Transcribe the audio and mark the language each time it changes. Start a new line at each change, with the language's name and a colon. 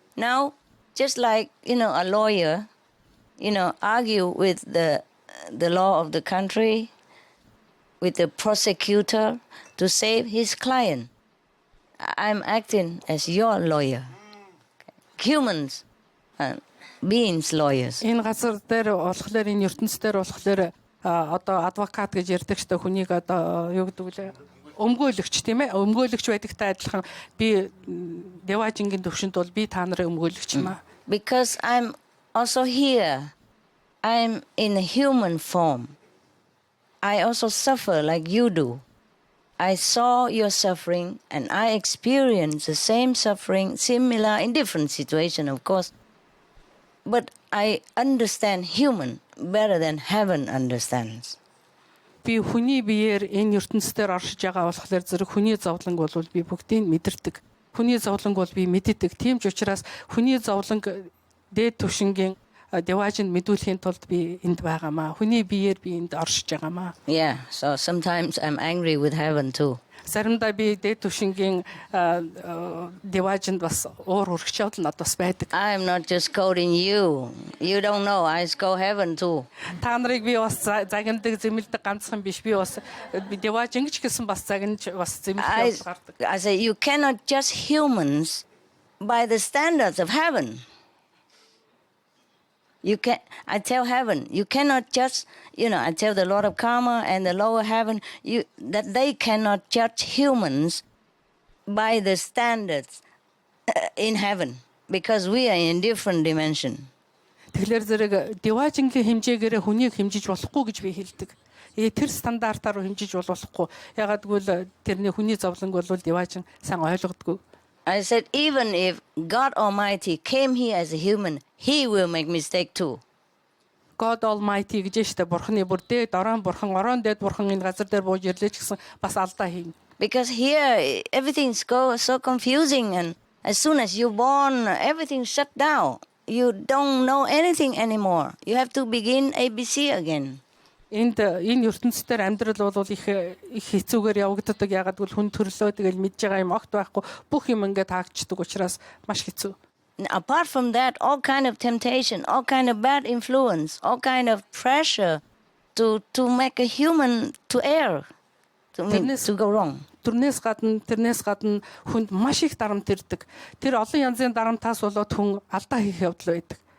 English: Now, just like, a lawyer, argue with the law of the country, with the prosecutor to save his client. I'm acting as your lawyer. Humans, beings lawyers.
Mongolian: Энэ газар дээр болохоор энэ ертөнцийн дээр болохоор одоо адвокат гэж ярьдаг ч та хүнийг одоо юу гэдэг вэ? Өмгөөлөгч тийм ээ. Өмгөөлөгч байдагтай адилхан би Деважингийн төвшөнд бол би та нарын өмгөөлөгч юм аа.
English: Because I'm also here. I'm in a human form. I also suffer like you do. I saw your suffering and I experienced the same suffering, similar in different situations, of course. But I understand human better than heaven understands.
Mongolian: Би хүний биеэр энэ ертөнцийн оршиж байгаа болохоор зэрэг хүний зовлонг бол би бүгдийг мэдэрдэг. Хүний зовлонг бол би мэддэг. Тийм ч учраас хүний зовлонг дээд түвшингийн Деважинд мэдүүлэхийн тулд би энд байгаамаа. Хүний биеэр би энд оршиж байгаамаа.
English: Yeah, so sometimes I'm angry with heaven too.
Mongolian: Заримдаа би дээд түвшингийн Деважинд бас уур хүрхчээд надад бас байдаг.
English: I'm not just quoting you. You don't know. I go heaven too.
Mongolian: Та нарыг би бас загнадаг, зэмлдэг ганцхан биш. Би бас Деважин гэж гэсэн бас загнаж бас зэмлэх гардаг.
English: I say you cannot judge humans by the standards of heaven. I tell heaven, you cannot judge, I tell the Lord of Karma and the lower heaven, that they cannot judge humans by the standards in heaven, because we are in different dimension.
Mongolian: Тэгэхээр зэрэг Деважингийн хэмжээгээр хүнийг хэмжиж болохгүй гэж би хэлдэг. Тэр стандартаар хэмжиж болохгүй. Ягаад гэвэл тэрний хүний зовлонг бол Деважин сайн ойлгодгүй.
English: I said, even if God Almighty came here as a human, He will make mistake too.
Mongolian: God Almighty гэж штэ бурхны бүр дээд орон дээд бурхан энэ газар дээр бууж ирлээч гэсэн бас алдаа хийн.
English: Because here everything's so confusing, and as soon as you're born, everything shut down. You don't know anything anymore. You have to begin ABC again.
Mongolian: Энэ ертөнцийн амьдрал бол их хэцүүгээр явагддаг. Ягаад гэвэл хүн төрлөө тэгэл мэдж байгаа юм огт байхгүй. Бүх юм ингээд хаагдчихдаг учраас маш хэцүү.
English: Apart from that, all kind of temptation, all kind of bad influence, all kind of pressure to make a human to err, to go wrong.
Mongolian: Тэрнээс гадна хүнд маш их дарамт ирдэг. Тэр олон янзын дарамтаас болоод хүн алдаа хийх явдал байдаг.